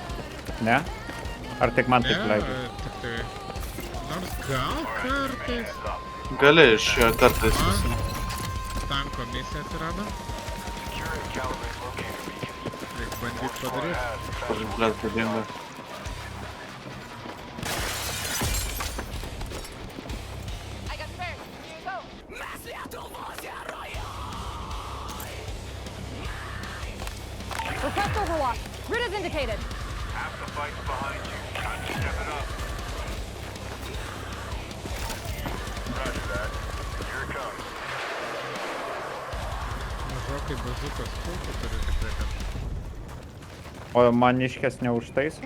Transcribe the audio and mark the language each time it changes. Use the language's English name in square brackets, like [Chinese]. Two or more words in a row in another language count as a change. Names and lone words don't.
[Lithuanian] Ne? Ar tik man taip leidžia? Tik tai... Nors gal kartais Gali iš jo kartais A. visi. tanko misija atsirado. Reikia bandyt padaryti. Kur blėt padingo. [English] Request overwatch. Route is indicated. [Lithuanian] Mažokai bazukas kultų turi tikrai kad... O maniškės neužtaiso?